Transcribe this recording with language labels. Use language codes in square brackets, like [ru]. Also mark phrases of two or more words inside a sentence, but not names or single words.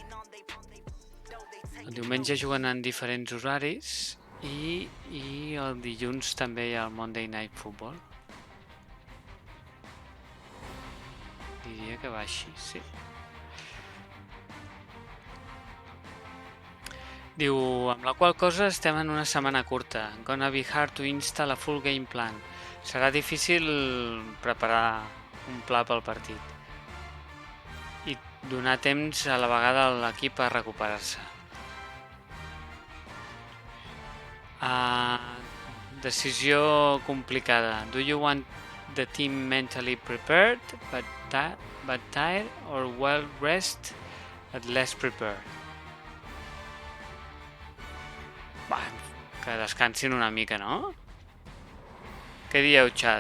[ca] El diumenge juguen en diferents horaris i el dilluns també hi ha el Monday Night Football. Diria que va així, sí. Diu, amb la qual cosa estem en una setmana curta. [en] Gonna be hard to install a full game plan. [ca] Serà difícil preparar un pla pel partit i donar temps a la vegada a l'equip a recuperar-se. Decisió complicada. [en] Do you want the team mentally prepared but tired, or well rested but less prepared? [ca] Que descansin una mica, no? Què dieu, xat?